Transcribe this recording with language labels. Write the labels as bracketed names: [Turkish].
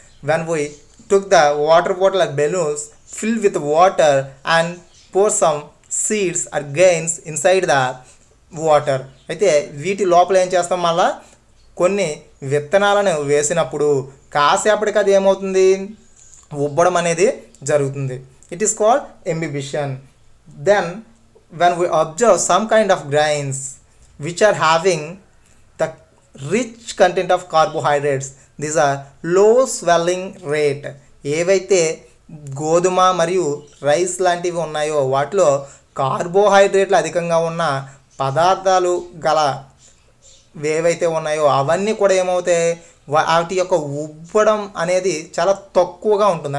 [English] When we took the water bottle or balloons fill with water and pour some seeds or grains inside the water. [Telugu] అయితే వీటి లోపల ఏం చేస్తాం? మళ్ళా కొన్ని విత్తనాలను వేసినప్పుడు కాసేపటికి అది ఏమవుతుంది? ఉబ్బడం అనేది జరుగుతుంది. [English] It is called imbibition. Then when we observe some kind of grains which are having the rich content of carbohydrates. These are low swelling rate. [Telugu] ఏవైతే గోధుమ మరియు రైస్ లాంటివి ఉన్నాయో వాటిలో కార్బోహైడ్రేట్లు అధికంగా ఉన్న పదార్థాలు గల ఏవైతే ఉన్నాయో అవన్నీ కూడా ఏమవుతాయి, వాటి యొక్క ఉబ్బడం అనేది చాలా తక్కువగా ఉంటుంది.